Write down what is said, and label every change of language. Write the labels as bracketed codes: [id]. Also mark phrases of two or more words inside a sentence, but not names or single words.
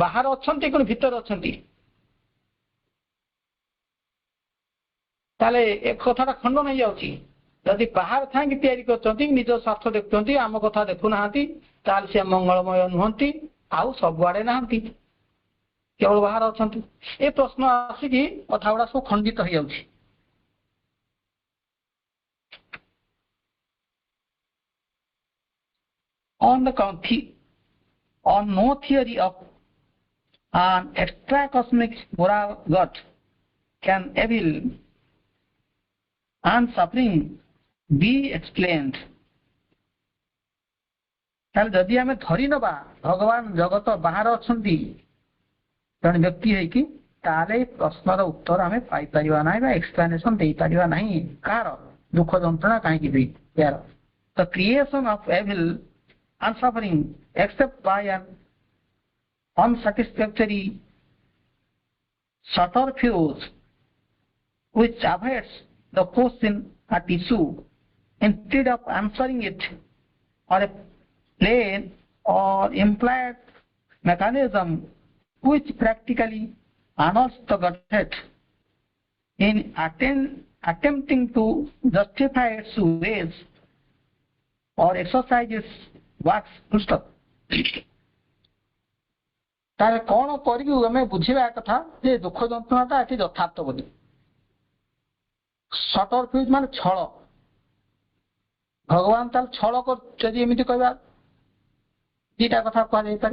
[or] ବାହାରେ ଅଛନ୍ତି, କଣ ଭିତରେ ଅଛନ୍ତି। ତାହେଲେ ଏ କଥାଟା ଖଣ୍ଡନ ହେଇଯାଉଛି। ଯଦି ବାହାରେ ଥାଇକି ତିଆରି କରୁଛନ୍ତି, ନିଜ ସ୍ୱାର୍ଥ ଦେଖୁଛନ୍ତି, ଆମ କଥା ଦେଖୁନାହାନ୍ତି, ତାହେଲେ ସେ ମଙ୍ଗଳମୟ ନୁହନ୍ତି, ଆଉ ସବୁଆଡେ ନାହାନ୍ତି, କେବଳ ବାହାରେ ଅଛନ୍ତି। ଏ ପ୍ରଶ୍ନ ଆସିକି କଥା ଗୁଡା ସବୁ ଖଣ୍ଡିତ ହେଇଯାଉଛି। [en] On no theory of an extra cosmic moral God can evil and suffering be explained. [or] ତାହେଲେ ଯଦି ଆମେ ଧରି ନେବା ଭଗବାନ ଜଗତ ବାହାରେ ଅଛନ୍ତି ଜଣେ ବ୍ୟକ୍ତି ହେଇକି, ତାହେଲେ ଏଇ ପ୍ରଶ୍ନର ଉତ୍ତର ଆମେ ପାଇପାରିବା ନାହିଁ ବା ଏକ୍ସପ୍ଲାନେସନ ଦେଇପାରିବା ନାହିଁ। କାହାର ଦୁଃଖ ଯନ୍ତ୍ରଣା କାହିଁକି ହୁଏ? [en] ଏହାର the creation of evil and suffering except by an unsatisfactory subterfuge which avoids the question at issue instead of answering it, or a plain or implied mechanism which practically annuls the Godhead in attempting to justify its ways or exercises works full stop. [or] ତାହେଲେ କଣ କରିବୁ ଆମେ ବୁଝିବା କଥା ଯେ ଦୁଃଖ ଯନ୍ତ୍ରଣାଟା ଏଠି ଯଥାର୍ଥ ବୋଲି। ସଟରଫ୍ୟୁଜ ମାନେ ଛଳ। ଭଗବାନ ତାହେଲେ ଛଳ ଯଦି ଏମିତି କହିବା, ଦିଟା କଥା କୁହାଯାଇପାରେ।